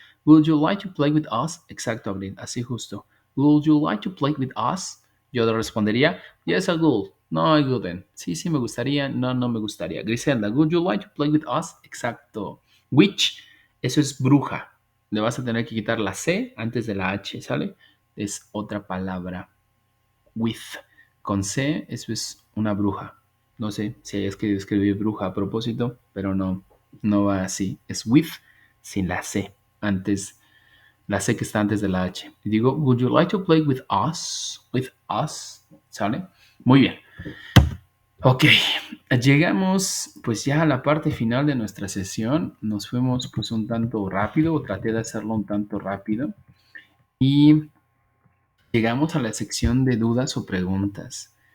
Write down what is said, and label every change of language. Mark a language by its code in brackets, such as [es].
[en] Would you like to play with us? [es] Exacto, Abril, así justo. [en] Would you like to play with us? [es] Yo le respondería, [en] yes, I would. No, I wouldn't. [es] Sí, sí me gustaría. No, no me gustaría. [en] Griselda, would you like to play with us? [es] Exacto. Witch, eso es bruja. Le vas a tener que quitar la C antes de la H, ¿sale? Es otra palabra. With. Con C, eso es una bruja. No sé si es que escribir bruja a propósito, pero no, no va así. Es with sin la C antes, la C que está antes de la H. Y digo, [en] would you like to play with us? With us, [es] ¿sale? Muy bien. Ok, llegamos pues ya a la parte final de nuestra sesión. Nos fuimos pues un tanto rápido, o traté de hacerlo un tanto rápido. Y llegamos a la sección de dudas o preguntas.